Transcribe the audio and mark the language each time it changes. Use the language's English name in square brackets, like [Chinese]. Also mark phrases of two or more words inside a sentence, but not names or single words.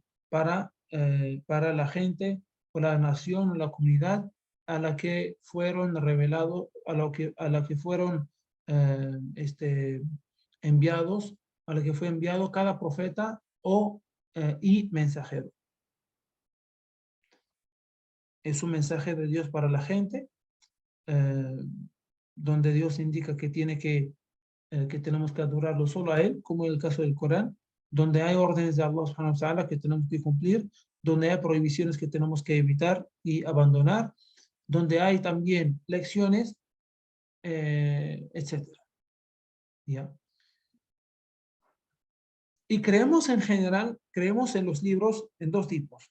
[Spanish] Para la gente, o la nación, o la comunidad a la que fueron revelados, a la que fueron enviados, a la que fue enviado cada profeta y mensajero. Es un mensaje de Dios para la gente, donde Dios indica que tenemos que adorarlo solo a Él, como en el caso del Corán, donde hay órdenes de [Arabic] الله سبحانه وتعالى [Spanish] que tenemos que cumplir, donde hay prohibiciones que tenemos que evitar y abandonar, donde hay también lecciones, etc. ¿Ya? Y creemos en general, creemos en los libros en dos tipos.